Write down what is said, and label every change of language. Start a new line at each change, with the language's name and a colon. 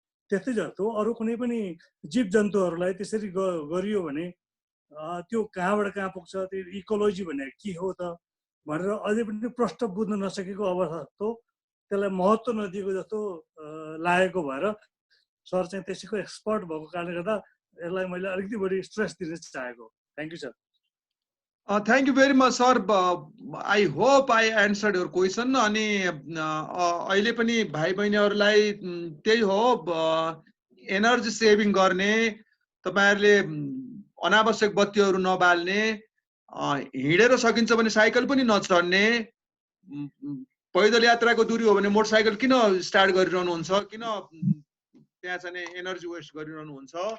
Nepali: त्यस्तै जस्तो अरू कुनै पनि जीव जन्तुहरूलाई त्यसरी गरियो भने त्यो कहाँबाट कहाँ पुग्छ, त्यो इकोलोजी भनेको के हो त भनेर अझै पनि प्रष्ट बुझ्न नसकेको अवस्था जस्तो, त्यसलाई महत्त्व नदिएको जस्तो लागेको भएर सर चाहिँ त्यसैको एक्सपर्ट भएको कारणले गर्दा यसलाई मैले अलिकति बढी स्ट्रेस दिन चाहेको।
English: Thank you sir. Thank you very much sir. I hope I answered your question.
Nepali: अनि अहिले पनि भाइ बहिनीहरूलाई त्यही हो, एनर्जी सेभिङ गर्ने, तपाईहरुले अनावश्यक बत्तीहरू नबाल्ने, हिँडेर सकिन्छ भने साइकल पनि नचढ्ने, पैदल यात्राको दूरी हो भने मोटरसाइकल किन स्टार्ट गरिरहनुहुन्छ, किन त्यहाँ चाहिँ एनर्जी वेस्ट गरिरहनुहुन्छ,